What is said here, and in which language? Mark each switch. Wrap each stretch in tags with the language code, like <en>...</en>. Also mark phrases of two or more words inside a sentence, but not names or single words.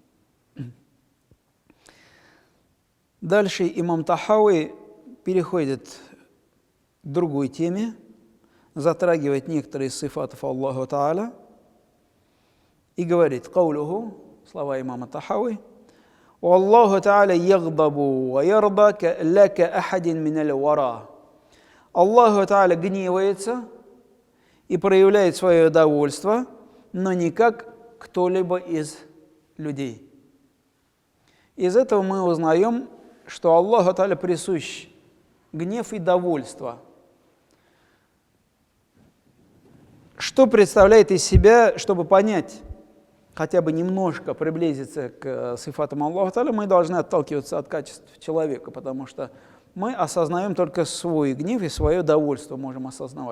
<ru>Дальше имам Тахауи переходит к другой теме, затрагивает некоторые из сифатов Аллаха Та'аля и говорит, каулюху, слова имама Тахауи,</ru> <ar>«الله تعالى يغضب ويرضى لا كأحد من الورى».</ar> <ru>Аллаху Та'аля гневается и проявляет свое довольство, но не как кто-либо из людей. Из этого мы узнаем, что Аллаху Та'аля присущ гнев и довольство. Что представляет из себя, чтобы понять, хотя бы немножко приблизиться к сифатам Аллаха Та'аля, мы должны отталкиваться от качеств человека, потому что мы осознаем только свой гнев и свое довольство можем осознавать.</ru>